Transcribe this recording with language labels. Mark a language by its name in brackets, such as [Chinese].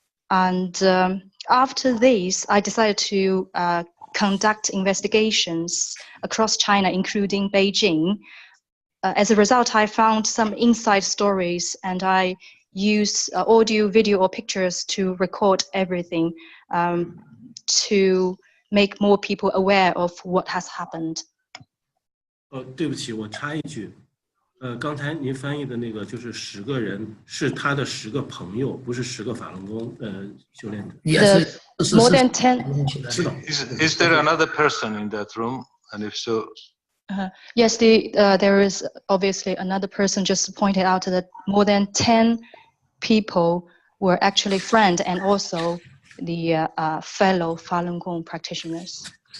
[English] And after this, I decided to conduct investigations across China, including Beijing. As a result, I found some inside stories, and I use audio, video, or pictures to record everything to make more people aware of what has happened. [Chinese] 对不起，我插一句，刚才您翻译的那个就是10个人，是他的10个朋友，不是10个法轮功修炼者。 [English] More than 10. Is there another person in that room? And if so, yes, there is obviously another person. Just pointed out that more than 10 people were actually friends and also the fellow Falun Gong practitioners.